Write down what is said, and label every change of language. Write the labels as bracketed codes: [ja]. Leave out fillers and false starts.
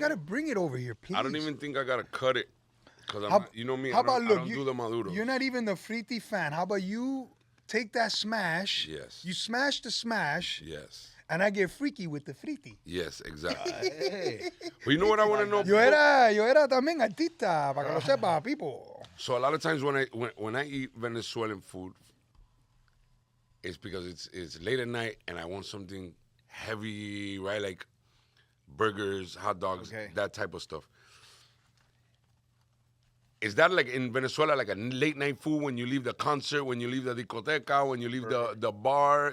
[en] got to bring it over here, please. I don't even think I gotta cut it, cause I'm. How- Not, you know me. How I don't, about, I look, don't you, do the maduro. you're not even the Friti fan. How about you take that smash? Yes. You smash the smash, Yes. and I get freaky with the Friti. Yes. Exactly. Hey. But you know what I want to know? [es] Yo era también artista, para que lo sepa, people. [en] So a lot of times when I eat Venezuelan food, it's because it's late at night and I want something heavy, right? Like burgers, hot dogs, Okay. that type of stuff. Is that like in Venezuela, like a late night food when you leave the concert, when you leave the discoteca, when you leave the bar?